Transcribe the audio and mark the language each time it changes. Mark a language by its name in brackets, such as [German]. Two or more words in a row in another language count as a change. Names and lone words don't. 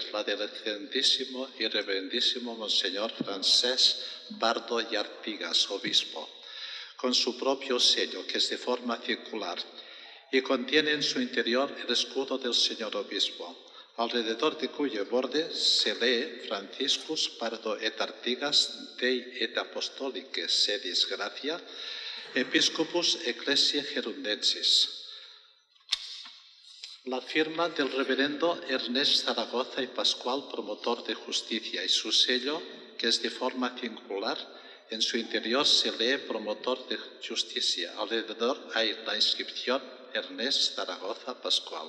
[Spanish] la del excelentísimo y reverendísimo Monseñor Francés Pardo y Artigas, obispo, con su propio sello, que es de forma circular, y contiene en su interior el escudo del señor obispo, alrededor de cuyo borde se lee [Latin] Franciscus Pardo et Artigas Dei et Apostolicae Sedis Gratia, Episcopus Ecclesiae Gerundensis. [Spanish] La firma del reverendo Ernest Zaragoza y Pascual, promotor de justicia, y su sello, que es de forma singular, en su interior se lee promotor de justicia. Alrededor hay la inscripción Ernest Zaragoza Pascual.